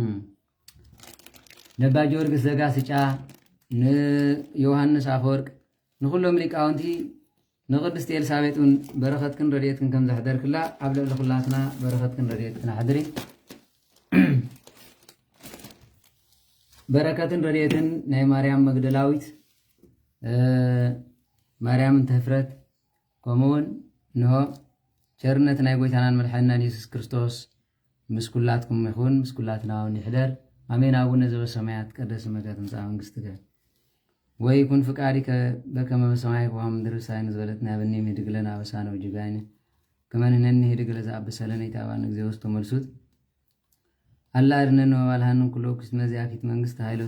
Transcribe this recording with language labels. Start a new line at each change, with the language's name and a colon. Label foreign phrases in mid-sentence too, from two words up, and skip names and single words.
Tigrinya: ነባ ጊዮርጊስ ዘጋስጫ ንዮሃንስ አፈወርቅ ንኩሎም ሊቃውንቲ ንቅድስት ኤልሳቤጥን በረኸትክን ረድኤትክን ከም ዘሕደርክላ ኣብ ልዕሊ ኩላትና በረኸትክን ረድኤትክን ኣሕድሪ። በረከትን ረድኤትን ናይ ማርያም መግደላዊት ማርያምን ተህፍረት ከምኡውን ንሆ ቸርነት ናይ ጎይታናን መድሓኒናን ኢየሱስ ክርስቶስ ምስ ኩላትኩም ይኹን ምስ ኩላትና እውን ይሕደር አሜን።
Geez: አቡነ ዘበሰማያት ይትቀደስ ስምከ ትምጻእ መንግሥትከ ወይኩን ፍቃድከ በከመ በሰማይ ከመ በምድር ሲሳየነ ዘለለዕለትነ ሀበነ ኅድግ ለነ አበሳነ ወጌጋየነ ከመ ንሕነኒ ኅድግ ለዘአበሰለነ ኢታብአነ እግዚኦ ውስተ መልሱት አላ አድኅነነ ወባልሐነ ኩሎ እኩይ መዚአኪት መንግሥት ኃይለ